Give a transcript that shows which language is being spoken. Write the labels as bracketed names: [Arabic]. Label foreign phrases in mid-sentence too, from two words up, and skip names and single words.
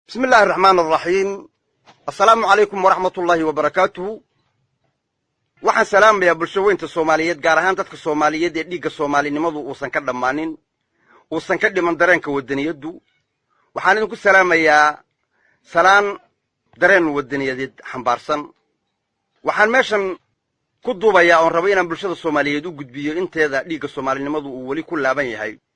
[Arabic] بسم الله الرحمن الرحيم. السلام عليكم ورحمة الله وبركاته. [Somali] Waxaan salaamayaa bulsho weynta Soomaaliyeed, gaar ahaan dadka Soomaaliyeed ee dhiigga Soomaalinimadu uusan ka dhammaanin, uusan ka dhiman dareenka waddaniyaddu. Waxaan idinku salaamayaa salaan dareen waddaniyadeed xambaarsan. Waxaan meeshan ku duubayaa oon rabo inaan bulshada Soomaaliyeed u gudbiyo inteeda dhiigga Soomaalinimadu uu weli ku laaban yahay.